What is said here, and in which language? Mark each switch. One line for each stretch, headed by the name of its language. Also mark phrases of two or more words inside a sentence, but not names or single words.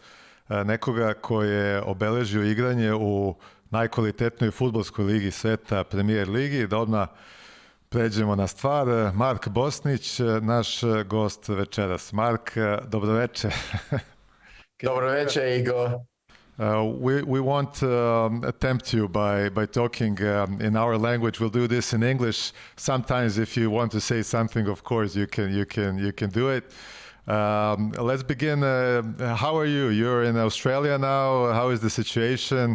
Serbian: Nekoga koji je obeležio igranje u najkvalitetnoj fudbalskoj ligi sveta, Premier ligi. Da odmah pređemo na stvar. Mark Bosnić, naš gost večeras. Mark, dobroveče. Dobroveče, Igor.
English: We won't tempt you by talking in our language. We'll do this in English. Sometimes, if you want to say something, of course, you can do it. Let's begin. How are you? You're in Australia now. How is the situation?